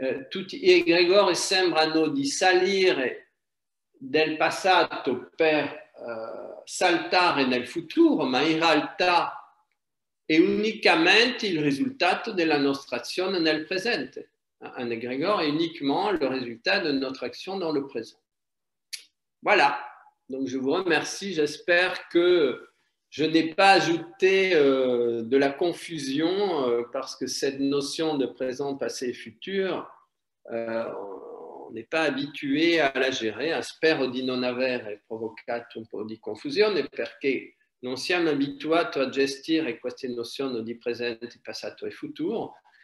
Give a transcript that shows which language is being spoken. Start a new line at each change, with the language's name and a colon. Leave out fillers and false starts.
Italian: Tutti gli egregori sembrano di salire del passato per saltare nel futuro, ma in realtà è unicamente il risultato della nostra azione nel presente.
French: Un égrégore est uniquement le résultat de notre action dans le présent. Voilà, donc je vous remercie, j'espère que je n'ai pas ajouté de la confusion parce que cette notion de présent, passé et futur, on n'est pas habitué a la gérer.
Italian: Spero di non aver provocato un po' di confusione perché non siamo abituati a gestire queste nozioni di presente, passato e futuro.